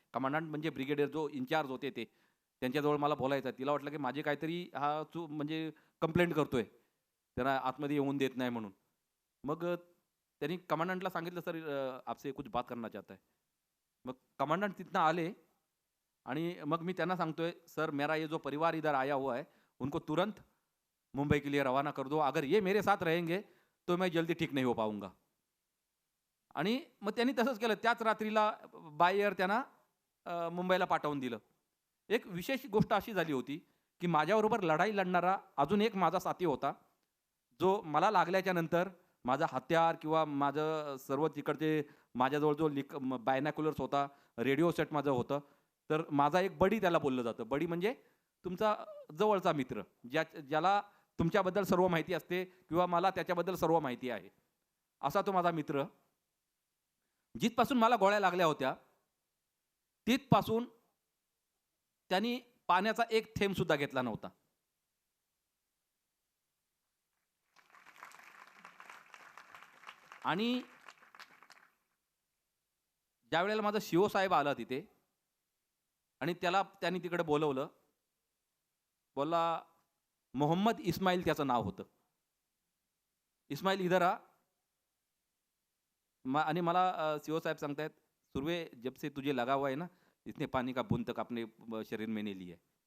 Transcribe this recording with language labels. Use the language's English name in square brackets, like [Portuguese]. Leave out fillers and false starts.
[Marathi] Commandant म्हणजे brigadier जो in charge होते ते, त्यांच्याजवळ मला बोलायचं आहे. तिला वाटलं की माझी काहीतरी हा म्हणजे कंप्लेंट करतोय, त्यांना आतमध्ये येऊन देत नाही म्हणून. मग त्यांनी कमांडंटला सांगितलं, [Hindi] सर आपसे कुछ बात करना चाहता है. [Marathi] मग कमांडंट तिथनं आले आणि मग मी त्यांना सांगतोय, [Hindi] सर मेरा ये जो परिवार इधर आया हुआ है उनको तुरंत मुंबई के लिए रवाना कर दो. अगर ये मेरे साथ रहेंगे तो मैं जल्दी ठीक नहीं हो पाऊंगा. [Marathi] आणि मग त्यांनी तसंच केलं. त्याच रात्रीला बाय एअर त्यांना मुंबईला पाठवून दिलं. एक विशेष गोष्ट अशी झाली होती की माझ्याबरोबर लढाई लढणारा अजून एक माझा साथी होता, जो मला लागल्याच्या नंतर माझा हत्यार किंवा माझं सर्व तिकडचे माझ्याजवळ जो बायनॅक्युलर्स होता, रेडिओ सेट माझं होतं, तर माझा एक बडी त्याला बोललं जातं. बडी म्हणजे तुमचा जवळचा मित्र, ज्याला तुमच्याबद्दल सर्व माहिती असते किंवा मला त्याच्याबद्दल सर्व माहिती आहे, असा तो माझा मित्र. जिथपासून मला गोळ्या लागल्या होत्या तिथपासून त्यांनी पाण्याचा एक थेंब सुद्धा घेतला नव्हता. आणि ज्या वेळेला माझा शिओ साहेब आला तिथे आणि त्यांनी तिकडे बोलवलं, बोलला मोहम्मद इस्माईल त्याचं नाव होतं. [Hindi] इस्माईल इधर आ. [Marathi] आणि मला सीओ साहेब सांगतायत, [Hindi] सुर्वे जब से तुझे लगा हुआ है ना, इतने पानी का बूंद तक अपने शरीर में नहीं लिया है.